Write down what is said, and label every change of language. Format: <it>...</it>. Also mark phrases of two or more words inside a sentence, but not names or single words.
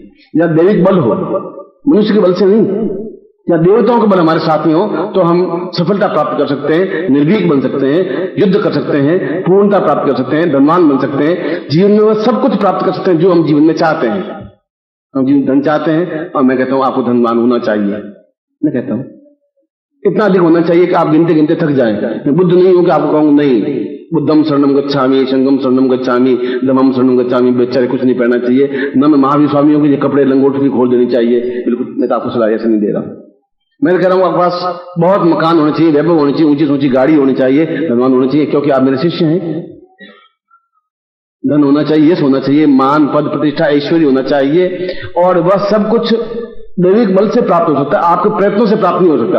<hi>या दैविक बल हो, मनुष्य के बल से नहीं, या देवताओं का बल हमारे साथ में हो, तो हम सफलता प्राप्त कर सकते हैं, निर्भीक बन सकते हैं, युद्ध कर सकते हैं, पूर्णता प्राप्त कर सकते हैं, धनवान बन सकते हैं, जीवन में सब कुछ प्राप्त कर सकते हैं जो हम जीवन में चाहते हैं। हम जीवन धन चाहते हैं, और मैं कहता हूं आपको धनवान होना चाहिए। मैं कहता हूं इतना अधिक होना चाहिए कि आप गिनते गिनते थक जाएं। मैं बुद्ध नहीं हूं कि आपको कहूंगा नहीं,</hi> <pi>बुद्धम शरणम गच्छामि, संगम शरणम गच्छामि, धम्मम शरणम गच्छामि,</pi> <hi>बेचारे कुछ नहीं पहनना चाहिए। न मैं महावीर स्वामियों के कपड़े लंगोट भी खोल देनी चाहिए। बिल्कुल, मैं तो आपको सलाह ऐसे नहीं दे रहा हूं। मैं कह रहा हूं आपके पास बहुत मकान होने चाहिए, वैभव होनी चाहिए, ऊंची से ऊंची गाड़ी होनी चाहिए, धनवान होना चाहिए, क्योंकि आप मेरे शिष्य हैं। धन होना चाहिए, यश होना चाहिए, मान, पद, प्रतिष्ठा, ऐश्वर्य होना चाहिए, और वह सब कुछ दैविक बल से प्राप्त हो सकता है, आपके प्रयत्नों से प्राप्त नहीं हो सकता।</hi>